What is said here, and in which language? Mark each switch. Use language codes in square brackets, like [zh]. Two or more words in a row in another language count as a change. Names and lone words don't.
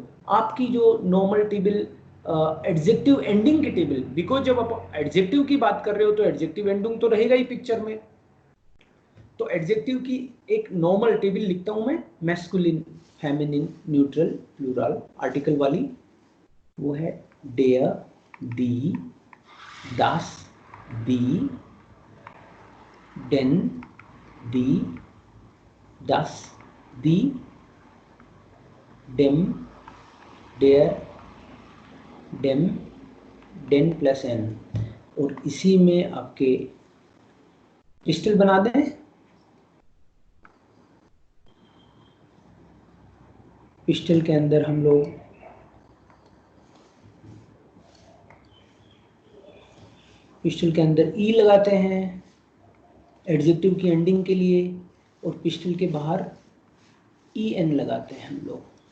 [hi] आपकी जो [en] normal table, adjective ending [hi] की टेबल, बिकॉज जब आप एडजेक्टिव की बात कर रहे हो तो [en] adjective ending [hi] तो रहेगा ही पिक्चर में। तो एडजेक्टिव की एक [en] normal table [hi] लिखता हूं मैं, [en] masculine, feminine, neutral, plural, [hi] आर्टिकल वाली। वो है [de] der, die, das, die, den, die, das, die, dem, der, dem, den प्लस n। [hi] और इसी में आपके पिस्टल बना दें। पिस्टल के अंदर हम लोग पिस्टल के अंदर ई लगाते हैं एडजेक्टिव की एंडिंग के लिए, और पिस्टल के बाहर ई एन लगाते हैं हम लोग।